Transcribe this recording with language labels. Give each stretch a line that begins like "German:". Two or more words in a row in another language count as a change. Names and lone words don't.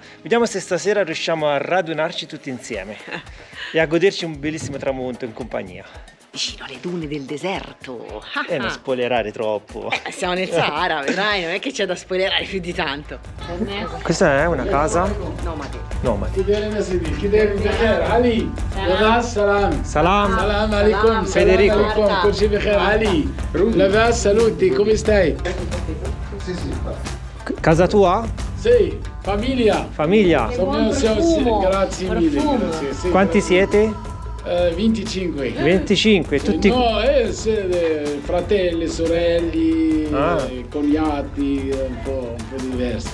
Italian: Vediamo se stasera riusciamo a radunarci tutti insieme e a goderci un bellissimo tramonto in compagnia. Vicino alle dune del deserto. E non spoilerare troppo. Siamo nel Sahara, vedrai, non è che c'è da spoilerare più di tanto. Questa è una casa Nomade. nomade. Salam. Salam.
Arabic: Salam alaikum.
Italian: Federico.
Arabic: Salam alaikum.
Italian: Così bene Ali. Lava, saluti, come stai? Casa tua? Sì, famiglia. Famiglia? Grazie mille. Grazie, sì. Quanti siete? 25. 25, tutti... No, fratelli, sorelli, cognati, un po' diversi.